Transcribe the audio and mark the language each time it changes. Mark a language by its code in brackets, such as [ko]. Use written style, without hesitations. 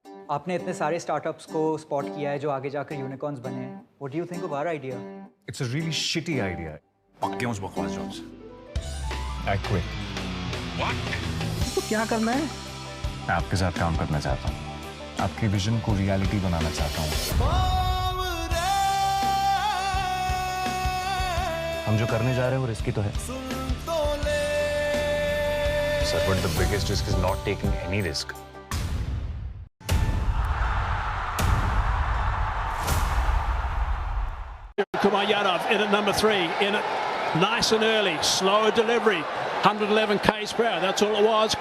[hi] आपने इतने सारे स्टार्टअप्स को स्पॉट किया है जो आगे जाकर यूनिकॉर्न्स बने हैं. [en] What do you think of our idea? It's a really shitty idea. [hi] पक्के उस बकवास जॉब्स. [en] I quit. What? [hi] तो क्या करना है? मैं आपके साथ काम करना चाहता हूँ. आपके विजन को रियलिटी बनाना चाहता हूँ. हम जो करने जा रहे हैं वो रिस्की तो है. [en] Sir, but the biggest risk is not taking any risk. Kumar Yadav in at number 3, in it nice and early, slower delivery, 111 k's per hour. That's all it was.